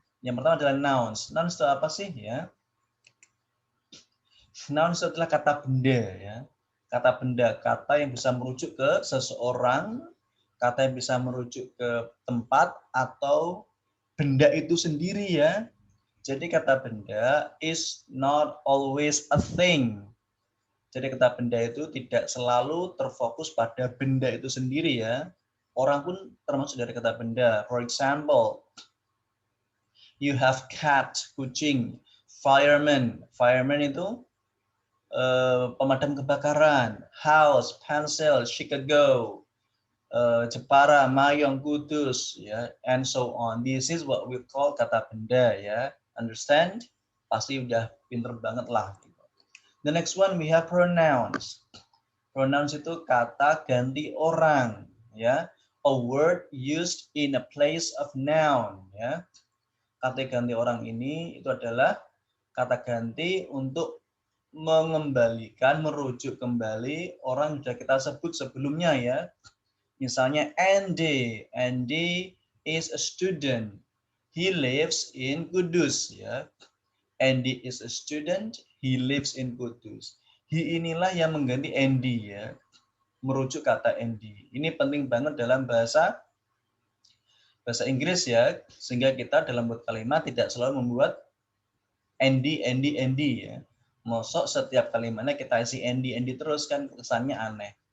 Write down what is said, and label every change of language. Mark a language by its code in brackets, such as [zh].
[id] Yang pertama adalah nouns. Nouns itu apa sih ya? Nouns itu adalah kata benda ya. Kata benda, kata yang bisa merujuk ke seseorang, kata yang bisa merujuk ke tempat atau benda itu sendiri ya. Jadi kata benda [en] is not always a thing. [id] Jadi kata benda itu tidak selalu terfokus pada benda itu sendiri ya. Orang pun termasuk dari kata benda. [en] For example, you have cat, kucing, fireman. [id] Fireman itu pemadam kebakaran, house, pencil, Chicago, Jepara, Mayong, Kudus, ya, [en] and so on. This is what we call kata benda, ya. Understand? [id] Pasti udah pinter banget lah. [en] The next one we have pronouns. [id] Pronouns itu kata ganti orang, ya. [en] A word used in a place of noun, ya. [id] Kata ganti orang ini itu adalah kata ganti untuk mengembalikan, merujuk kembali orang yang sudah kita sebut sebelumnya ya. [en] Misalnya Andy. Andy is a student. He lives in Kudus ya. Andy is a student. He lives in Kudus. [id] He inilah yang mengganti Andy ya. Merujuk kata Andy. Ini penting banget dalam bahasa Inggris ya. Sehingga kita dalam buat kalimat tidak selalu membuat Andy ya. Mosok setiap kalimatnya kita isi Andy terus kan kesannya aneh.